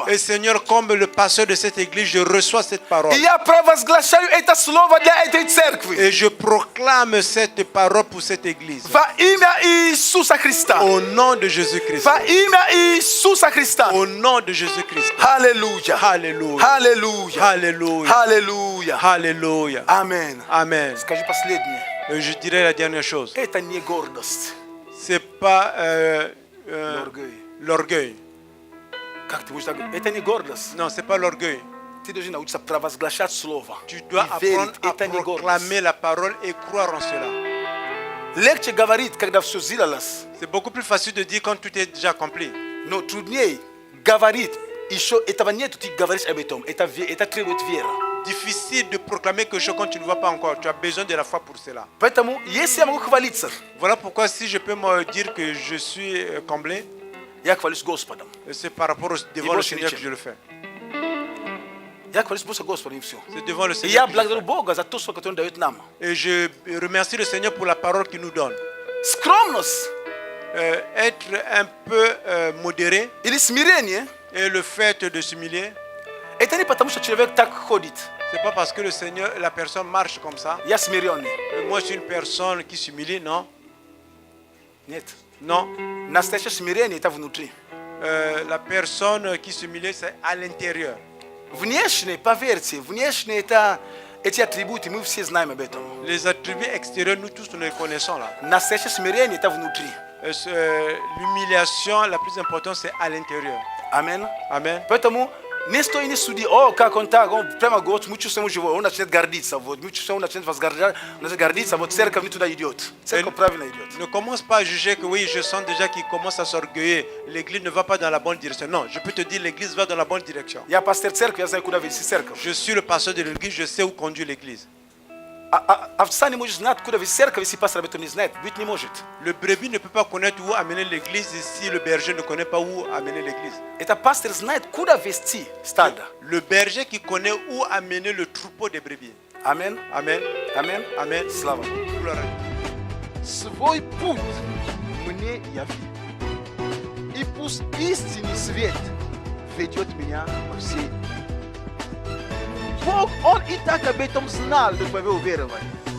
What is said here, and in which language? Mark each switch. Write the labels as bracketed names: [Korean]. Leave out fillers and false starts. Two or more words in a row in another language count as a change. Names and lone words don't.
[French] Et Seigneur, comme le pasteur de cette église, je reçois cette parole. [Russian] И я провозглашаю это слово для этой церкви. [French] Et je proclame cette parole pour cette église. [Russian] Во имя Иисуса Христа. [French] Au nom de Jésus-Christ. [Russian] Во имя Иисуса Христа. [French] Au nom de Jésus-Christ. [Russian] Аллилуйя. [French] Alléluia. [Russian] Аллилуйя. [French] Alléluia. [Russian] Аллилуйя. [French] Alléluia. [Russian] Аминь. [French] Amen. [Russian] Скажи последнее. [French] Et je dirais la dernière chose. [Russian] Это не гордость. [French] C'est pas L'orgueil. l'orgueil. [Russian] Как ты будешь так говорить? Это не гордость. [French] Non, c'est pas l'orgueil. [Russian] Ты должен научиться провозглашать слово. [French] Tu dois [Russian] И верить. [French] apprendre à [Russian] Это не гордость. [French] proclamer la parole et croire en cela. [Russian] Легче говорить, когда все сделалось, [French] C'est beaucoup plus facile de dire quand tout est déjà accompli. [Russian] но труднее говорить. Еще этого нет, ты говоришь об этом. Это требует веры. [French] Difficile de proclamer quelque chose quand tu ne vois pas encore. Tu as besoin de la foi pour cela. [Russian] Поэтому, если я могу хвалиться, [French] Voilà pourquoi si je peux me dire que je suis comblé, [Russian] я хвалюсь Господом. [French] c'est par rapport devant le Seigneur que je le fais. [Russian] Я хвалюсь просто Господом, и все. [French] C'est devant le [Russian] И я [French] Seigneur que je le [Russian] благодарю [French] fais. [Russian] Бога за то, что Он дает нам. [French] Et je remercie le Seigneur pour la parole qu'il nous donne. [Russian] Скромность [French] Être un peu modéré [Russian] или смирение, [French] et le fait de s'humilier, [Russian] это не потому, что человек так ходит. [French] c'est pas parce que le Seigneur, la personne marche comme ça. [Russian] Я смиренный. [French] Moi, je suis une personne qui s'humilie, non? [Russian] Нет. [French] Non. [Russian] Настоящее смирение это внутри. [French] La personne qui s'humilie, c'est à l'intérieur. [Russian] Внешне, поверьте, внешне это эти атрибуты, мы все знаем об этом. [French] Les attributs extérieurs, nous tous, nous les connaissons là. [Russian] Настоящее смирение это внутри. [French] L'humiliation, la plus importante, c'est à l'intérieur. [Russian] Амин. [French] Amen. [Russian] Поэтому не стой не суди, о, как он так, он прямо говорит, мы чувствуем его, он начинает гордиться, вот, мы чувствуем, он начинает гордиться, вот церковь не туда идет, церковь правильно идет. [French] Ne commence pas à juger que oui, je sens déjà qu'il commence à s'orgueiller. L'église ne va pas dans la bonne direction. Non, je peux te dire, l'église va dans la bonne direction. [Russian] Я пастор церкви, я знаю, куда вести церковь. [French] Je suis le pasteur de l'église, je sais où conduire l'église. [Russian] Овца не может знать, куда вести церковь, если пастор об этом не знает, быть не может. [French] Le brebis ne peut pas connaître où amener l'église si le berger ne connaît pas où amener l'église. [Russian] Это пастор знает, куда вести стадо. [French] Le berger qui connaît où amener le troupeau des brebis. [Russian] Амин. [French] Amen. [Russian] Амин. [French] Amen. [Russian] Слава. [French] Gloire. [Russian] Свой путь мне яви. И пусть истинный свет ведет меня по всей. Бог, Он и так об этом знал до твоего уверования.